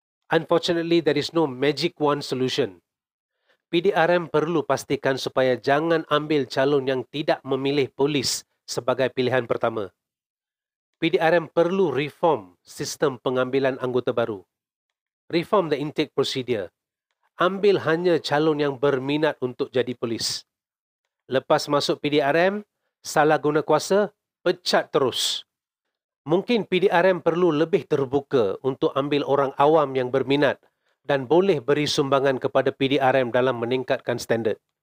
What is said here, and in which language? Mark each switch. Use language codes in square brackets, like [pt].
[en] Unfortunately, there is no magic wand solution. [ms] PDRM perlu pastikan supaya jangan ambil calon yang tidak memilih polis sebagai pilihan pertama. PDRM perlu reform sistem pengambilan anggota baru. [en] Reform the intake procedure. [ms] Ambil hanya calon yang berminat untuk jadi polis. Lepas masuk PDRM, salah guna kuasa, pecat terus. Mungkin PDRM perlu lebih terbuka untuk ambil orang awam yang berminat dan boleh beri sumbangan kepada PDRM dalam meningkatkan standard.